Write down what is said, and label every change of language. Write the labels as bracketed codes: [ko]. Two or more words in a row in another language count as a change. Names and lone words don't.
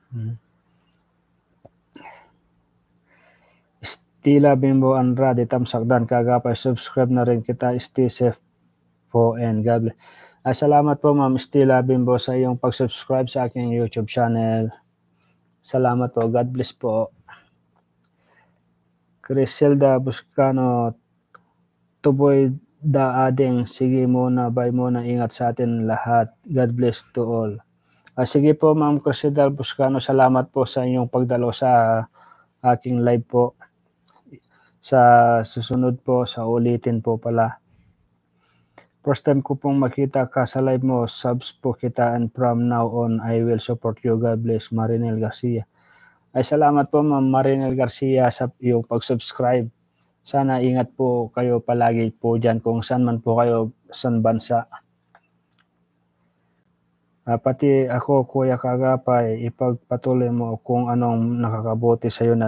[tl] Stila Bimbo Andrade, tamsak Dan, kagapay, subscribe na rin kita, [en] stay safe [tl] po [en] and God bless. [tl] Salamat po Ma'am Stila Bimbo sa iyong pag-subscribe sa aking YouTube channel. Salamat po, [en] God bless [tl] po. [ilo] Criselda Buscano, Tuboy da ading, [tl] sige muna, bye muna, ingat sa atin lahat. [en] God bless to all. [tl] Sige po Ma'am Criselda Buscano, salamat po sa inyong pagdalo sa aking live po. Sa susunod po, sa ulitin po pala. [en] First time [tl] ko pong makita ka sa live mo, subs po kita, [en] and from now on, I will support you. God bless, Marinel Garcia. [tl] Salamat po Ma'am Marinel Garcia sa iyong pag-subscribe. Sana ingat po kayo palagi po dyan kung saan man po kayo, saan bansa. Pati ako, Kuya Kagapay, ipagpatuloy mo kung anong nakakabuti sa iyo.